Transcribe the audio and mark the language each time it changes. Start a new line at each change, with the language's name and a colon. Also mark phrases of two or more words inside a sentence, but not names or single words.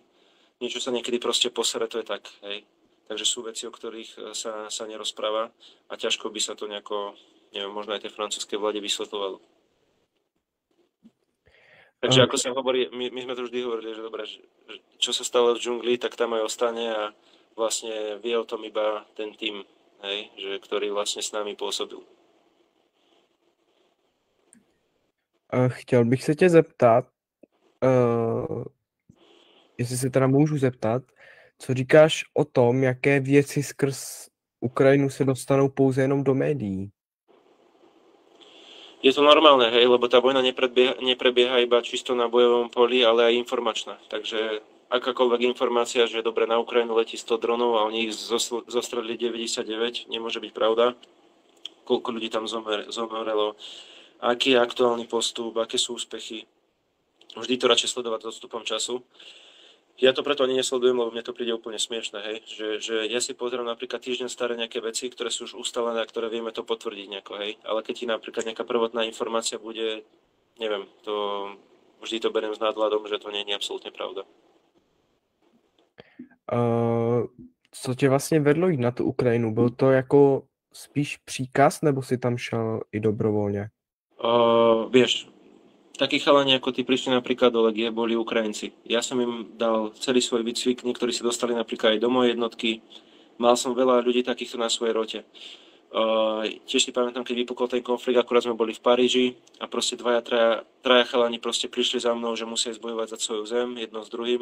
Slovak: Niečo sa niekedy proste posere, to je tak, hej. Takže sú veci, o ktorých sa nerozpráva a ťažko by sa to nejako, neviem, možno aj tej francúzskej vláde vysvetľovalo. Takže ako sa hovorí, my sme to vždy hovorili, že dobre, že čo sa stalo v džungli, tak tam aj ostane a vlastne vie o tom iba ten tím, hej, že, ktorý vlastne s námi pôsobil.
Czech: Chtěl bych se tě zeptat, jestli se teda můžu zeptat, co říkáš o tom, jaké věci skrz Ukrajinu se dostanou pouze jenom do médií?
Slovak: Je to normálne, hej, lebo tá vojna neprebieha iba čisto na bojovom poli, ale aj informačná. Takže akákoľvek informácia, že dobre, na Ukrajinu letí 100 dronov a oni ich zostrelili 99, nemôže byť pravda. Koľko ľudí tam zomrelo, aký je aktuálny postup, aké sú úspechy. Vždy to radšej sledovať s odstupom času. Ja to preto ani nesledujem, lebo mne to príde úplne smiešne, hej. Že ja si pozriem napríklad týždeň staré nejaké veci, ktoré sú už ustalené a ktoré vieme to potvrdiť nejako, hej. Ale keď ti napríklad nejaká prvotná informácia bude, neviem, to vždy to beriem s nadhľadom, že to nie je absolútne pravda.
Czech: Co tě vlastně vedlo jít na tu Ukrajinu? Byl to jako spíš příkaz, nebo si tam šel i dobrovolně?
Slovak: Vieš, takí chalani ako ty prišli napríklad do Legie, boli Ukrajinci. Ja som im dal celý svoj výcvik, niektorí sa dostali napríklad aj do mojej jednotky. Mal som veľa ľudí takýchto na svojej rote. Tiež si pamätám, keď vypukol ten konflikt, akurát sme boli v Paríži a proste traja chalani proste prišli za mnou, že musia ísť bojovať za svoju zem, jedno s druhým.